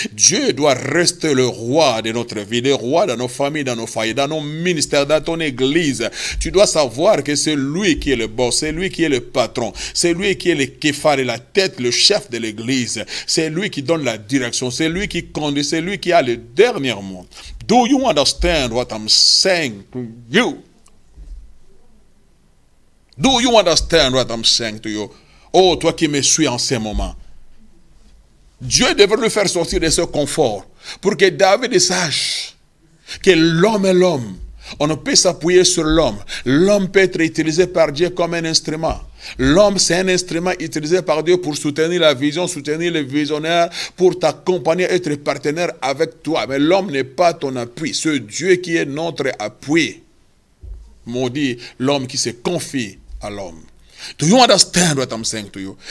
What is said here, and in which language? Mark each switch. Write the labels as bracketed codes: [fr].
[fr] Dieu doit rester le roi de notre vie, le roi dans nos familles, dans nos foyers, dans nos ministères, dans ton église. Tu dois savoir que c'est lui qui est le bon, c'est lui qui est le patron, c'est lui qui est le képhar et la tête, le chef de l'église, c'est lui qui donne la direction, c'est lui qui conduit, c'est lui qui a le dernier mot. [en] Do you understand what I'm saying to you? Do you understand what I'm saying to you? [fr] Oh, toi qui me suis en ce moment. Dieu devrait le faire sortir de ce confort pour que David sache que l'homme est l'homme. On ne peut s'appuyer sur l'homme. L'homme peut être utilisé par Dieu comme un instrument. L'homme, c'est un instrument utilisé par Dieu pour soutenir la vision, soutenir les visionnaires, pour t'accompagner, être partenaire avec toi. Mais l'homme n'est pas ton appui. C'est Dieu qui est notre appui. Maudit l'homme qui se confie à l'homme. [en] Do you understand what I'm saying to you?